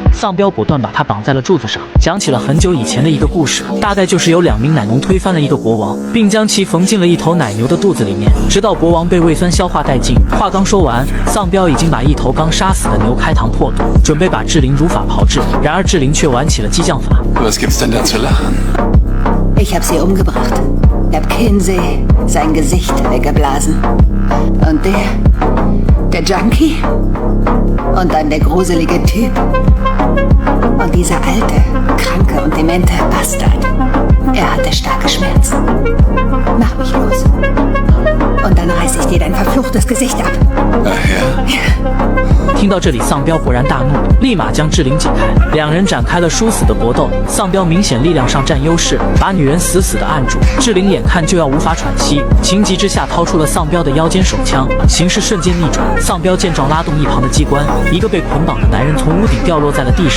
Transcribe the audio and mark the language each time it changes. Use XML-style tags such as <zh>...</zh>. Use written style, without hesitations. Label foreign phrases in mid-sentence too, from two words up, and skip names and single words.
<zh>丧彪果断把他绑在了柱子上，讲起了很久以前的一个故事，大概就是有2名奶农推翻了一个国王，并将其缝进了一头奶牛的肚子里面，直到国王被胃酸消化殆尽。话刚说完，丧彪已经把一头刚杀死的牛开膛破肚，准备把志玲如法炮制。然而志玲却玩起了激将法。</zh> <de>Was gibt's denn da zu lachen? Ich hab sie umgebracht. Hab Kinsey sein Gesicht weggeblasen. Und der Junkie? Und dann der gruselige Typ. Und dieser alte, kranke und demente Bastard. Er hatte starke Schmerzen. Mach mich los. Und dann reiß ich dir dein verfluchtes Gesicht ab. Ach ja?</de> <zh>听到这里，丧彪勃然大怒，立马将志玲解开，2人展开了殊死的搏斗。丧彪明显力量上占优势，把女人死死的按住。志玲眼看就要无法喘息，情急之下掏出了丧彪的腰间手枪，形势瞬间逆转。丧彪见状拉动一旁的机关，一个被捆绑的男人从屋顶掉落在了地上。</zh>